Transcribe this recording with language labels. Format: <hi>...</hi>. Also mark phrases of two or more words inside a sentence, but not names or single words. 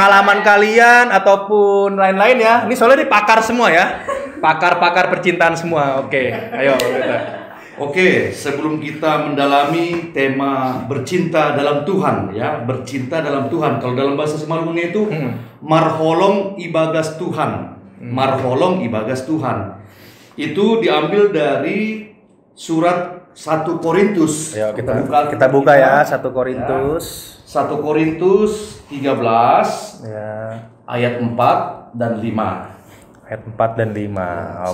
<id>pengalaman kalian ataupun lain-lain ya. Ini soalnya ini pakar semua ya. Pakar-pakar percintaan semua. Oke, ayo kita. Oke, sebelum kita mendalami tema bercinta dalam Tuhan ya, bercinta dalam Tuhan. Kalau dalam bahasa Semalungnya itu</id> <bts>marholong ibagas Tuhan. Marholong ibagas Tuhan.</bts> <id>Itu diambil dari surat 1 Korintus. Ayo kita buka ya 1 Korintus. 1 Korintus 13 Ya, ayat 4 dan 5. ayat 4 dan 5.</id>